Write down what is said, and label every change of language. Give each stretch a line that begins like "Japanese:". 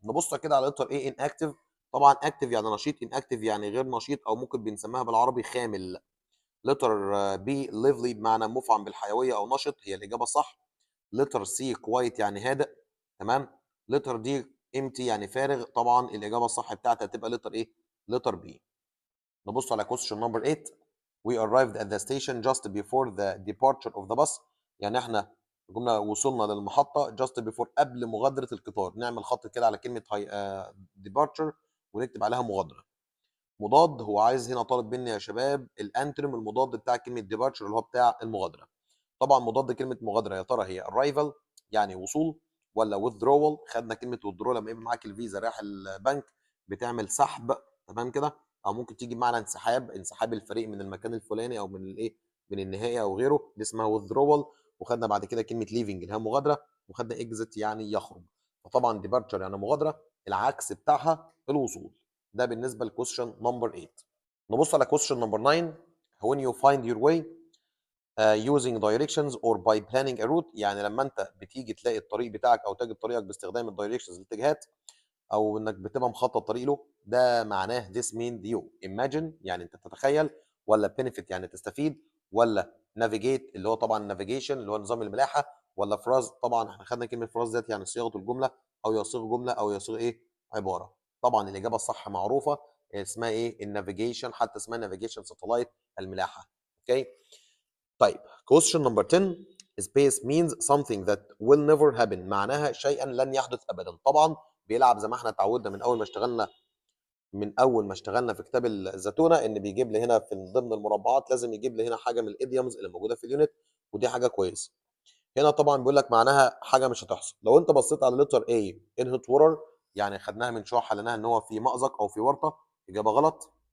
Arabic: نبص كده على لتر ايه ان اكتف. طبعا اكتف يعني نشيط، ان اكتف يعني غير نشيط، او ممكن بنسميها بالعربي خامل. لتر بي ليفلي بمعنى مفعم بالحيويه او نشط، هي الاجابه الصح. لتر سي كوايت يعني هادئ. تمام. لتر دي امتي يعني فارغ. طبعا الاجابه الصح بتاعتها هتبقى لتر ايه؟ لتر بي. نبص على
English: question number 8. We arrived at the station just before the departure of the bus.
Arabic: يعني احنا قمنا وصلنا للمحطة
English: just before
Arabic: قبل مغادرة القطار. نعمل خط كده على كلمة departure ونكتب عليها مغادرة. مضاد، هو عايز هنا طالب مني يا شباب الانترم المضاد بتاع كلمة departure اللي هو بتاع المغادرة. طبعا مضاد كلمة مغادرة يا ترى هي arrival يعني وصول، ولا withdrawal؟ خدنا كلمة withdrawal لما يبقى معاك الفيزا رايح البنك بتعمل سحب. تمام كده. او ممكن تيجي بمعنى انسحاب، انسحاب الفريق من المكان الفلاني او من الايه، من النهائي او غيره، دي اسمها withdrawal. وخدنا بعد كده كلمة leaving اللي هي مغادرة، وخدنا exit يعني يخرج. فطبعا departure يعني مغادرة، العكس بتاعها الوصول. ده بالنسبة لكويشن نمبر 8. نبص على كويشن نمبر 9.
English: when you find your way using directions or by planning a route.
Arabic: يعني لما انت بتيجي تلاقي الطريق بتاعك او تجد طريقك باستخدام الدايركشنز الاتجاهات، او انك بتبقى مخطط طريق له، ده معناه
English: this mean you imagine
Arabic: يعني انت تتخيل، ولا benefit يعني تستفيد، ولا navigate اللي هو طبعا navigation اللي هو نظام الملاحه، ولا phrase. طبعا احنا خدنا كلمه phrase ديت يعني صياغه الجمله، او يصيغ جمله، او يصيغ ايه؟ عباره. طبعا الاجابه الصح معروفه، اسمها ايه؟ النافيجيشن، حتى اسمها نافيجيشن ساتلايت، الملاحه.
English: Okay.
Arabic: طيب
English: question number 10. Space means something that will never happen.
Arabic: معناها شيئا لن يحدث ابدا. طبعا بيلعب زي ما احنا اتعودنا من اول ما اشتغلنا في كتاب الزتونه، ان بيجيب لي هنا في ضمن المربعات لازم يجيب لي هنا حاجه من الايديومز اللي موجوده في اليونت، ودي حاجه كويسه. هنا طبعا بيقول لك معناها حاجه مش هتحصل. لو انت بصيت على لتر A
English: in hot water،
Arabic: يعني خدناها من شويه حليناها ان هو في مأزق او في ورطه، اجابه غلط.